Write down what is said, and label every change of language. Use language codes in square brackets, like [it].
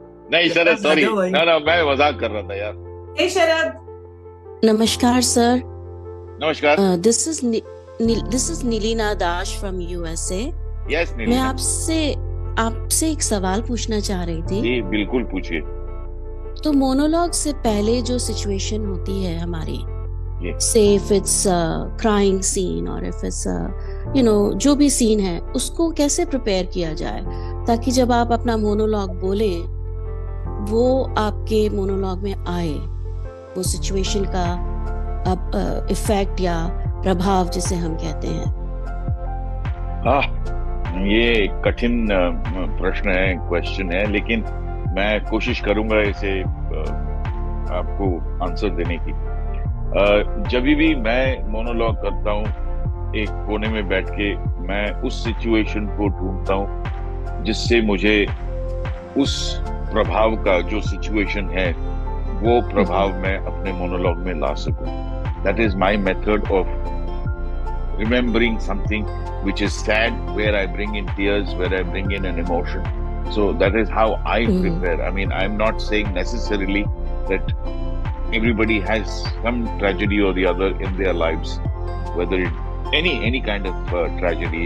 [hi] नहीं शरद, सॉरी, ना मैं मजाक कर रहा था यार। शरद, नमस्कार सर। नमस्कार. [en] This is Nilina Dash from USA. Yes, [hi] मैं Nilina. आपसे एक सवाल पूछना चाह रही थी. जी बिल्कुल पूछिए. तो मोनोलॉग से पहले जो सिचुएशन होती है हमारी, say if it's a crying scene or if it's a जो भी सीन है, उसको कैसे प्रिपेयर किया जाए ताकि जब आप अपना मोनोलॉग बोले वो आपके मोनोलॉग में आए, वो सिचुएशन का अब इफेक्ट या प्रभाव जिसे हम कहते हैं. ये कठिन प्रश्न है, क्वेश्चन है, लेकिन मैं कोशिश करूंगा इसे आपको आंसर देने की. जब भी मैं मोनोलॉग करता हूँ, एक कोने में बैठ के मैं उस सिचुएशन को ढूंढता हूँ जिससे मुझे उस प्रभाव का, जो सिचुएशन है, वो प्रभाव मैं अपने मोनोलॉग में ला सकूं. [en] That is my method of remembering something which is sad, where I bring in tears, where I bring in an emotion. So that is how I prepare. I mean, I'm not saying necessarily that everybody has some tragedy or the other in their lives, whether it any kind of tragedy.